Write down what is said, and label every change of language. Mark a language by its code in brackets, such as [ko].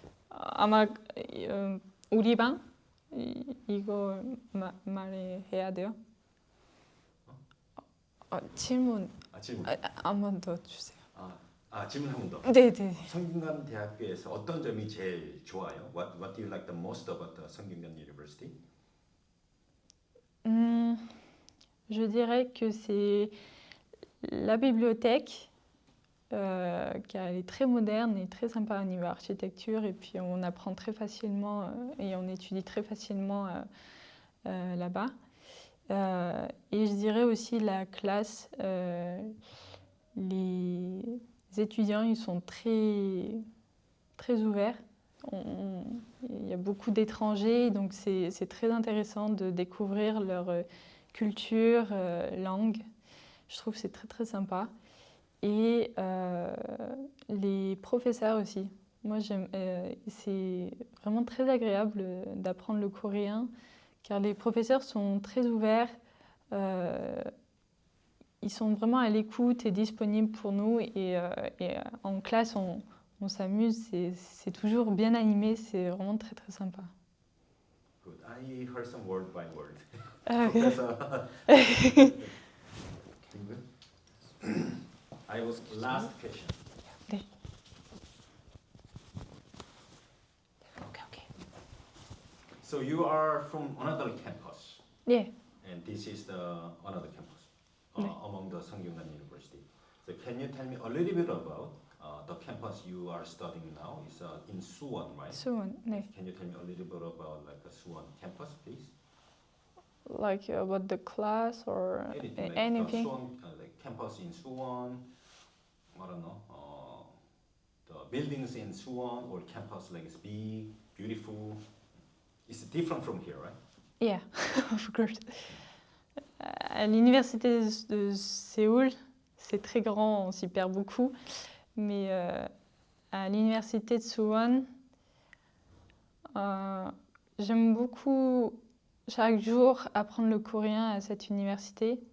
[ko] 아마 우리 방 이거 말해야 돼요. 질문 한 번 더 주세요. 질문 한 번 더. 네. 성균관 대학교에서 어떤 점이 제일 좋아요? [en] What do you like the most about the Sungkyunkwan University? [fr] Je dirais que c'est la bibliothèque, car elle est très moderne et très sympa au niveau architecture, et puis on apprend très facilement et on étudie très facilement là-bas. Et je dirais aussi la classe, les étudiants ils sont très, très ouverts. Il y a beaucoup d'étrangers, donc c'est très intéressant de découvrir leur culture, langue. Je trouve que c'est très très sympa. Et les professeurs aussi. Moi, c'est vraiment très agréable d'apprendre le coréen, car les professeurs sont très ouverts. Ils sont vraiment à l'écoute et disponibles pour nous. Et en classe, on s'amuse. C'est toujours bien animé. C'est vraiment très très sympa. [en] Good. I heard some word by word. Okay. Professor. I have last question. [ko] 네. 오케이. [en] So you are from another campus, [ko] 예. [en] and this is the another campus [ko] 네. [en] among the Seongyungan University. So can you tell me a little bit about the campus you are studying now? It's in Suwon, right? [ko] 수원. 네. [en] Can you tell me a little bit about like the Suwon campus, please? Like about the class or Anything like anything. Suwon, like campus in Suwon. I don't know. The buildings in Suwon or campus like it's big, beautiful. It's different from here, right? Yeah, of course. [fr] À l'université de Séoul, c'est très grand, on s'y perd beaucoup. Mais à l'université de Suwon, j'aime beaucoup chaque jour apprendre le coréen à cette université.